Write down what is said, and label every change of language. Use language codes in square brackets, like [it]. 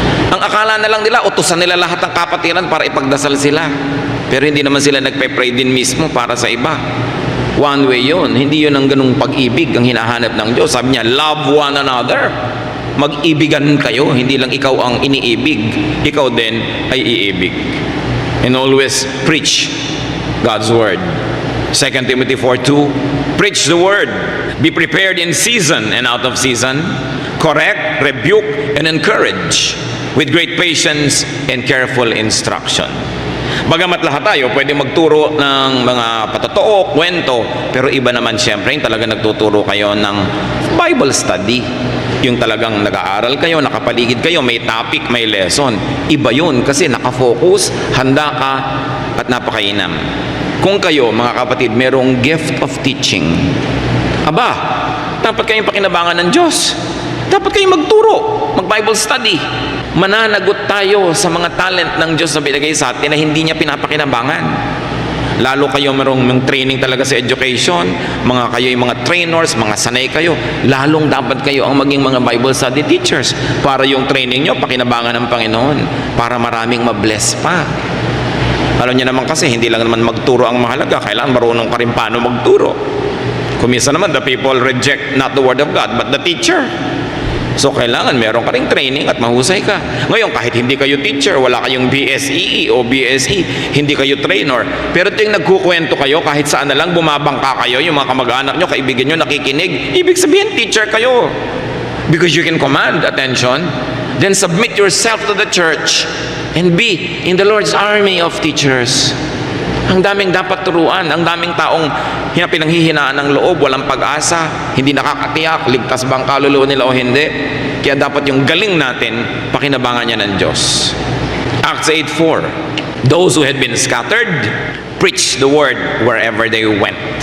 [tl] Ang akala na lang nila, utusan nila lahat ng kapatiran para ipagdasal sila. Pero hindi naman sila nagpe-pray din mismo para sa iba. One way yun. Hindi yun ang ganung pag-ibig ang hinahanap ng Diyos. Sabi niya, [en] love one another. [tl] Mag-ibigan kayo. Hindi lang ikaw ang iniibig. Ikaw din ay iibig. [en] And always preach God's word. 2 Timothy 4:2, preach the word. Be prepared in season and out of season. Correct, rebuke, and encourage with great patience and careful instruction. [tl] Bagamat lahat tayo pwede magturo ng mga patotoo, kwento, pero iba naman siyempre yung talaga nagtuturo kayo ng Bible study. Yung talagang nag-aaral kayo, nakapaligid kayo, may topic, may lesson. Iba yun kasi nakafocus, handa ka, at napakainam. Kung kayo, mga kapatid, merong gift of teaching, aba, dapat kayong pakinabangan ng Diyos. Dapat kayong magturo, mag-Bible study. Mananagot tayo sa mga talent ng Diyos na binigay sa atin na hindi niya pinapakinabangan. Lalo kayo merong training talaga sa education, mga kayo yung mga trainers, mga sanay kayo, lalong dapat kayo ang maging mga Bible study teachers para yung training nyo pakinabangan ng Panginoon, para maraming mabless pa. Alam niyo naman kasi, hindi lang naman magturo ang mahalaga, kailangan marunong ka rin paano magturo. Kumisa naman, [en] the people reject not the word of God, but the teacher. [tl] So, kailangan meron ka ring training at mahusay ka. Ngayon, kahit hindi kayo teacher, wala kayong BSEE o BSE, hindi kayo trainer, pero tuwing nagkukwento kayo, kahit saan na lang bumabangka kayo, yung mga kamag-anak nyo, kaibigan nyo, nakikinig, ibig sabihin, teacher kayo. [en] Because you can command attention, then submit yourself to the church and be in the Lord's army of teachers. [tl] Ang daming dapat turuan, ang daming taong pinanghihinaan ng loob, walang pag-asa, hindi nakakatiyak, ligtas ba ang kaluluwa nila o hindi. Kaya dapat yung galing natin, pakinabangan niya ng Diyos. [en] Acts 8:4, those who had been scattered, preached the word wherever they went.